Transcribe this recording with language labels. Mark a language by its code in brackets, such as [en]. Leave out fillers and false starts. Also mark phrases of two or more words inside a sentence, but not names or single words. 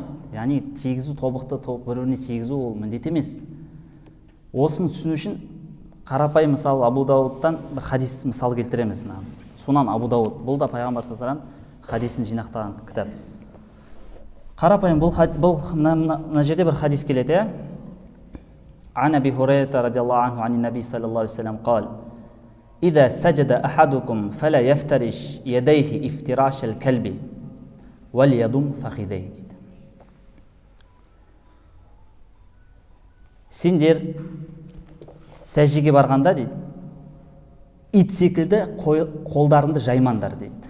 [kk] Яғни тигізу, тобықты бір-біріне тигізу ол міндет емес. Осыны түсіну үшін қарапайым мысалы Абу Дауудтан бір хадис мысал келтіреміз. Сунан Абу Дауд, бұл да пайғамбар [ar] صلى الله عليه وسلم [kk] хадисін жинақтаған кітап. Қарапайым бұл мына жерде бір хадис келеді, иә. [ar] عن أبي هريرة رضي الله عنه عن النبي صلى الله عليه وسلم قال إذا سجد أحدكم فلا يفترش يديه افتراش الكلب وليضم فخذيه." дейді. [kk] Сендер сәждеге барғанда дейді, ит секілді қолдарыңды жаймаңдар дейді.